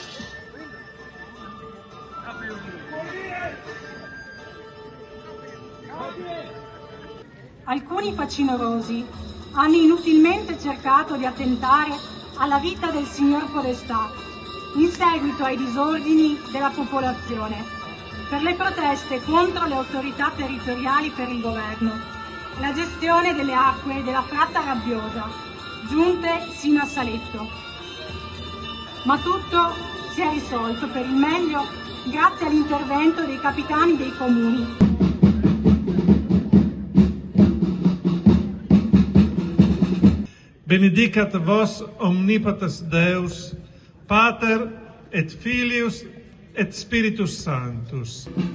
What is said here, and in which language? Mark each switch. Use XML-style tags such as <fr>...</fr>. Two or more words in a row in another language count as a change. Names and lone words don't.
<it>Alcuni facinorosi hanno inutilmente cercato di attentare alla vita del signor Podestà in seguito ai disordini della popolazione per le proteste contro le autorità territoriali per il governo, la gestione delle acque della Fratta Rabbiosa, giunte sino a Saletto. Ma tutto si è risolto per il meglio grazie all'intervento dei capitani dei comuni.</it> <la>Benedicat vos omnipotens Deus, Pater et Filius et Spiritus Sanctus.</la>